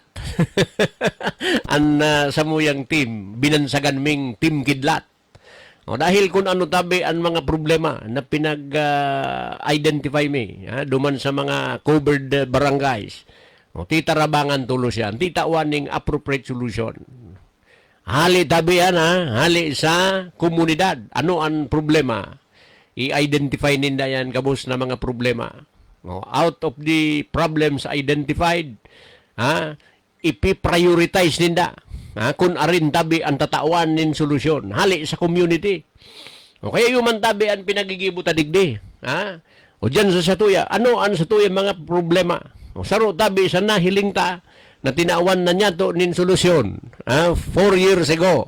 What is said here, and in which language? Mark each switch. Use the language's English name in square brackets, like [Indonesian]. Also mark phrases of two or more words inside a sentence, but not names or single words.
[Bikol] Ang samuyang team, binansagan ming Team Kidlat. Dahil kung ano tabi ang mga problema na pinag-identify mi, duman sa mga [English] covered barangays, [Bikol] titarabangan tulos yan, titawaning [English] appropriate solution. [Bikol] Hali tabi yan, hali sa komunidad. Ano ang problema? I-identify ninda yan, kabos na mga problema. [English] Out of the problems identified, [Bikol] ipi-prioritize ninda. Kung arin tabi ang tatawan nin solusyon. Hali sa community. Kaya yung tabi ang pinagigibuta digdi. O dyan sa satuya, ano ang satuya mga problema? Saro tabi sa nahiling ta na tinawan na niya to nin solusyon 4 [English] years ago.